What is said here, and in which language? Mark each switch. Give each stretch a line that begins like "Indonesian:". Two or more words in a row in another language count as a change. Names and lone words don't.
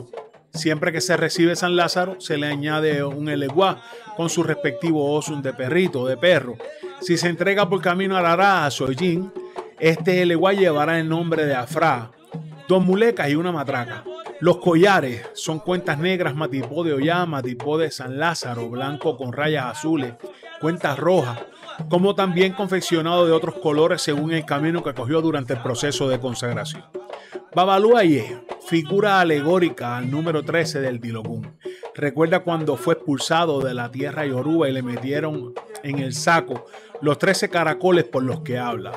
Spanish: Siempre que se recibe San Lázaro, se le añade un eleguá con su respectivo osum de perrito o de perro. Si se entrega por camino a Arará, a Sollín, este eleguá llevará el nombre de Afrá, 2 mulecas y una matraca. Los collares son cuentas negras matipó de Ollá, matipó de San Lázaro, blanco con rayas azules, cuentas rojas, como también confeccionado de otros colores según el camino que cogió durante el proceso de consagración. Babaluaye, figura alegórica al número 13 del Dilogún. Recuerda cuando fue expulsado de la tierra yoruba y le metieron en el saco los 13 caracoles por los que habla.